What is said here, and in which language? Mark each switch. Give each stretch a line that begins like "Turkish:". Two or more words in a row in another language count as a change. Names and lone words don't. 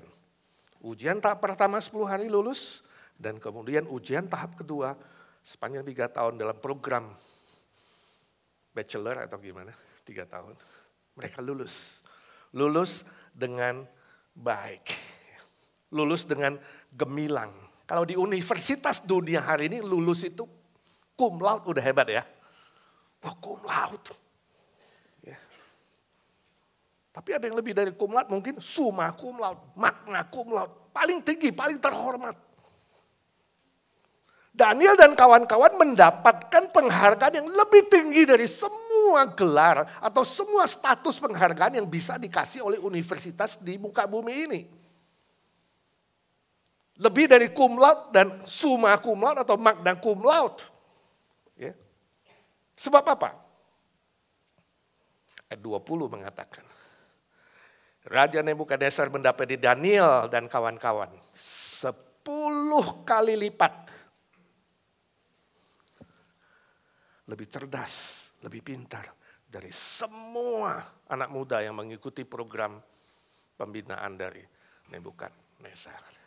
Indonesian: Ujian tahap pertama 10 hari lulus, dan kemudian ujian tahap kedua sepanjang 3 tahun dalam program bachelor atau gimana, 3 tahun. Mereka lulus. Lulus dengan baik. Lulus dengan gemilang. Kalau di universitas dunia hari ini lulus itu
Latin: cum laude
Indonesian: udah hebat ya.
Latin: Wah cum laude.
Indonesian: Tapi ada yang lebih dari
Latin: cum laude
Indonesian: mungkin
Latin: summa cum laude, magna cum laude.
Indonesian: Paling tinggi, paling terhormat. Daniel dan kawan-kawan mendapatkan penghargaan yang lebih tinggi dari semua gelar atau semua status penghargaan yang bisa dikasih oleh universitas di muka bumi ini. Lebih dari
Latin: cum laude
Indonesian: dan
Latin: summa cum laude
Indonesian: atau
Latin: magna cum laude.
Indonesian: Ya. Sebab apa? Ayat 20 mengatakan, Raja Nebukadnezar mendapati Daniel dan kawan-kawan 10 kali lipat lebih cerdas, lebih pintar dari semua anak muda yang mengikuti program pembinaan dari Nebukadnezar.